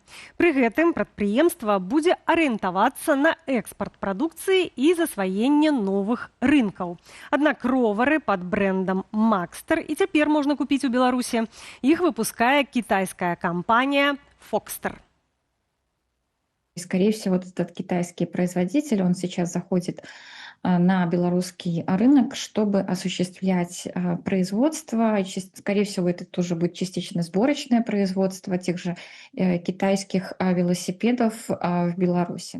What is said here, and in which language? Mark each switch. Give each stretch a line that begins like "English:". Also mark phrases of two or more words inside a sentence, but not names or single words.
Belarusian: Пры гэтым прадпрыемства будзе арыентавацца на экспарт прадукцыі і засваенне новых рынкаў. Аднак ровары пад брэндам «Макстер» і цяпер можна купіць у Беларусі. Іх выпускае кітайская кампанія «Фокстер».
Russian: Скорее всего, этот китайский производитель, он сейчас заходит на белорусский рынок, чтобы осуществлять производство. Скорее всего, это тоже будет частично сборочное производство тех же китайских велосипедов в Беларуси.